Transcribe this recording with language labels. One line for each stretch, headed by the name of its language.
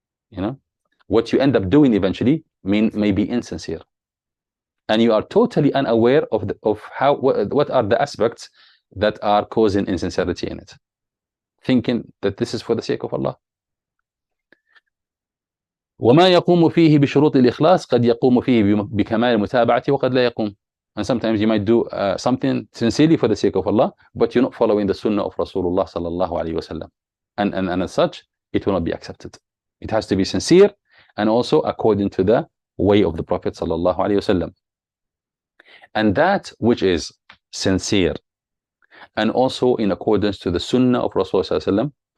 English: You know, what you end up doing eventually may be insincere, and you are totally unaware of what are the aspects that are causing insincerity in it, thinking that this is for the sake of Allah.
Arabic: وما يقوم فيه بشروط الإخلاص قد يقوم فيه بكمال المتابعة وقد لا يقوم.
English: And sometimes you might do something sincerely for the sake of Allah, but you're not following the sunnah of Rasulullah sallallahu alaihi wasallam, and as such it will not be accepted. It has to be sincere and also according to the way of the Prophet sallallahu alaihi wasallam. And that which is sincere and also in accordance to the sunnah of Rasulullah sallallahu alaihi wasallam,